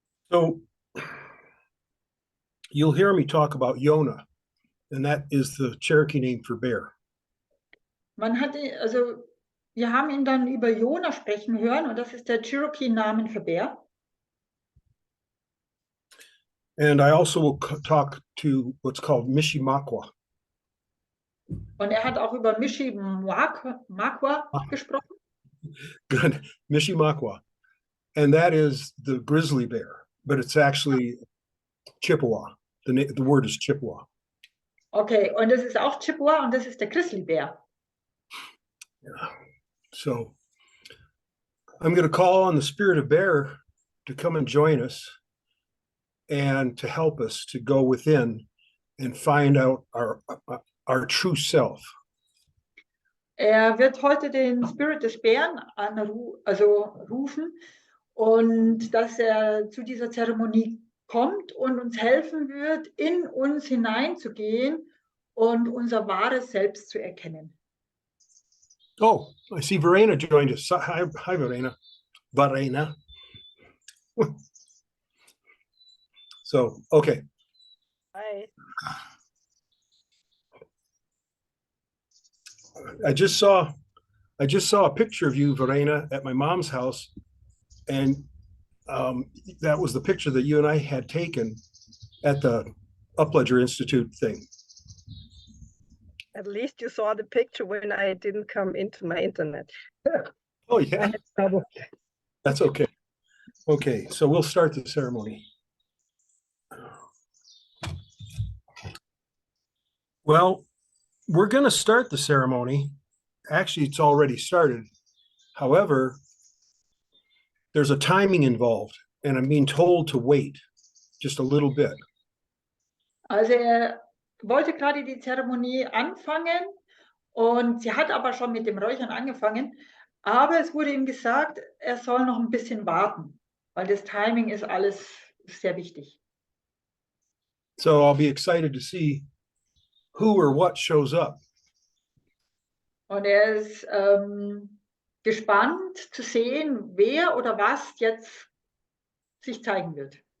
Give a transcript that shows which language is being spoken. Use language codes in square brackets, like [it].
[en] So you'll hear me talk about Yona, and that is the Cherokee name for bear. [de] Also wir haben ihn dann über Jona sprechen hören und das ist der Cherokee-Namen für Bär. [en] And I also will talk to what's called Mishimakwa. [de] Und er hat auch über Mishimakwa gesprochen. [en] Good, Mishimakwa. And that is the grizzly bear, but it's actually Chippewa. The word is Chippewa. [de] Okay, und das ist auch Chippewa und das ist der Grizzlybär. [en] Yeah. So I'm going to call on the spirit of bear to come and join us and to help us to go within and find out our true self. [de] Er wird heute den Spirit des Bären rufen und dass er zu dieser Zeremonie kommt und uns helfen wird, in uns hineinzugehen und unser wahres Selbst zu erkennen. [en] Oh, I see Verena joined us. Hi, Verena. Verena. So, okay. Hi. I just saw a picture of you, Verena, at my mom's house, and that was the picture that you and I had taken at the Upledger Institute thing. At least you saw the picture when I didn't come into my internet. Oh yeah, that's okay. Okay, so we'll start the ceremony. Well, we're going to start the ceremony. Actually, it's already started. However, there's a timing involved, and I'm being told to wait just a little bit. [de] Also er wollte gerade die Zeremonie anfangen und sie hat aber schon mit dem Räuchern angefangen, aber es wurde ihm gesagt, er soll noch ein bisschen warten, weil das Timing ist alles sehr wichtig. [en] So I'll be excited to see who or what shows up. [de] Und er ist gespannt zu sehen, wer oder was jetzt sich zeigen wird.